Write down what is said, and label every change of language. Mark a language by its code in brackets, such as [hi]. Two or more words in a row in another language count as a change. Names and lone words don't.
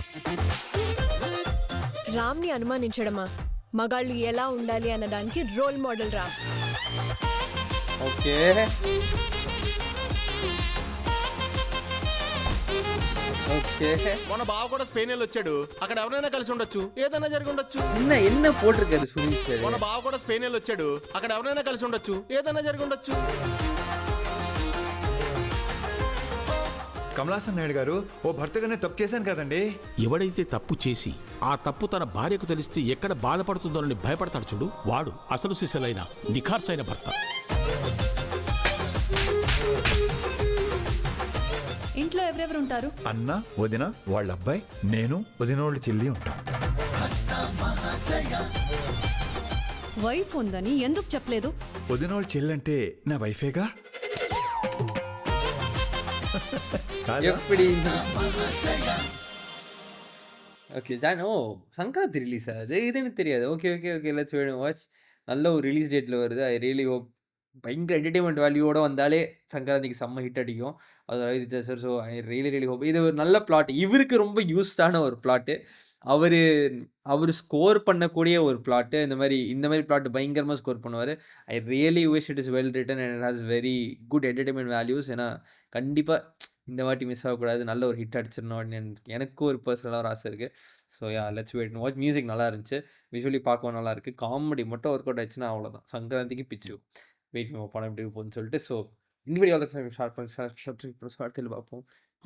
[te] రామ్ని అనుమానించడమా? మగాళ్ళు ఎలా ఉండాలి అనడానికి రోల్ మోడల్ రామ్. ఓకే. ఓకే. మన బావ కూడా స్పెయిన్ వెళ్ళి వచ్చాడు. అక్కడ ఎవరైనా కలిసి ఉండొచ్చు, ఏదైనా జరిగి ఉండొచ్చు. [ta] என்ன போட்டிருக்காரு சுனில் சார்? [te] మన బావ కూడా స్పెయిన్ వెళ్ళి వచ్చాడు. అక్కడ ఎవరైనా కలిసి ఉండొచ్చు, ఏదైనా జరిగి ఉండొచ్చు. కమలాసన్ నాయుడు గారు, ఓ భర్తగానే తప్పు చేశాను కదండి. ఎవడైతే తప్పు చేసి ఆ తప్పు తన భార్యకు తెలిస్తే ఎక్కడ బాధపడుతుందోనని భయపడతాడు చూడు, వాడు అసలు సిసలైన నిఖార్సైన భర్త. ఇంట్లో ఎవరెవరు ఉంటారు? అన్న, వదిన, వాళ్ళ అబ్బాయి, నేను, వదినోళ్ళ చెల్లి ఉంటాం. వైఫ్ ఉందని ఎందుకు చెప్పలేదు? వదినోళ్ళ చెల్లి అంటే నా వైఫేగా. [ta] எப்படி? ஓகே ஜான். ஓ! சங்கராந்தி ரிலீஸா அது? இது எனக்கு தெரியாது. ஓகே, ஓகே, ஓகே. [en] let's wait and watch. [ta] நல்ல ஒரு ரிலீஸ் டேட்ல வருது. [en] I really hope [ta] பயங்கர என்டர்டெயின்மென்ட் வேல்யூவோட வந்தாலே சங்கராந்திக்கு செம்ம ஹிட் அடிக்கும். அது ரவிதேஜா சார். [en] so I really hope. [ta] இது ஒரு நல்ல பிளாட். இவருக்கு ரொம்ப யூஸ்டான ஒரு பிளாட்டு. அவரு அவரு ஸ்கோர் பண்ணக்கூடிய ஒரு பிளாட்டு. இந்த மாரி பிளாட் பயங்கரமா ஸ்கோர் பண்ணுவாரு. [en] I really wish it is well written and it has very good entertainment values. [ta] ஏன்னா கண்டிப்பா இந்த வாட்டி மிஸ் ஆகக்கூடாது. நல்ல ஒரு ஹிட் அடிச்சிடணும் அப்படின்னு எனக்கும் ஒரு பர்சனலா ஒரு ஆசை இருக்கு. [en] so ya let's wait and watch. [ta] மியூசிக் நல்லா இருந்துச்சு. விஷுவலி பார்க்கவும் நல்லா இருக்கு. காமெடி மட்டும் [en] work out [ta] ஆச்சுன்னா அவ்வளோதான். சங்கராந்திக்கு பிச்சு. வெயிட் பண்ணுவோம் படம் எப்படி போகுதுன்னு சொல்லிட்டு. ஸோ இந்த வீடியோ ஷேர் பண்ணி சப்ஸ்கிரைப் பண்ணி அடுத்த பார்ப்போம்.